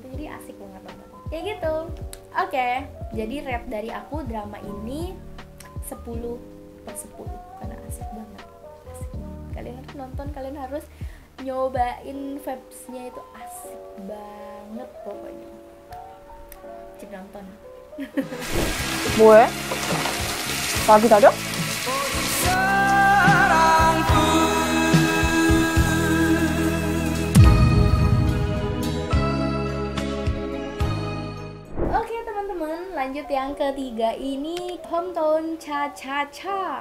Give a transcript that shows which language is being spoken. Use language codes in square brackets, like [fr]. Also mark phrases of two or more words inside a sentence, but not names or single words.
[id] Jadi asik banget kayak gitu. Oke, jadi rate dari aku drama ini 10/10 karena asik banget. Kalian harus nonton, kalian harus nyobain vibes-nya, itu asik banget pokoknya. Cip nonton. [ko] 뭐해? 나 기다려? [id] Oke teman-teman, lanjut yang ketiga ini Hometown Cha Cha Cha.